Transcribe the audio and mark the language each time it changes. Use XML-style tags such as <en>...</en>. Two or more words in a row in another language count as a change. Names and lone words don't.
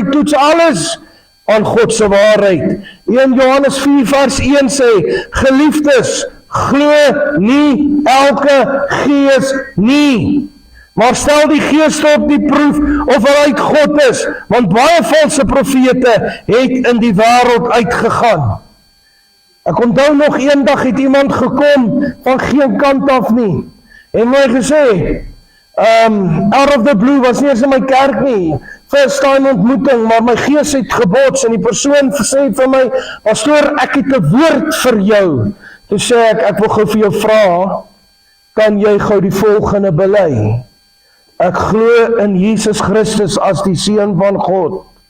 <af>Toets alles aan God se waarheid. 1 Johannes 4 vers 1 sê, geliefdes, glo nie elke gees nie, maar stel die geeste op die proef of hy uit God is, want baie valse profete het in die wêreld uitgegaan. Ek onthou nog eendag het iemand gekom van geen kant af nie, en my gesê,</af> <en>out of the blue,</en> <af>was nie eens in my kerk nie,</af> <en>first time</en> <af>ontmoeting, maar my gees het gebots, en die persoon sê vir my, pastoor, ek het 'n woord vir jou. Toe sê ek wil gou vir jou vra, kan jy gou die volgende bely? Ek glo in Jesus Christus as die Seun van God.</af>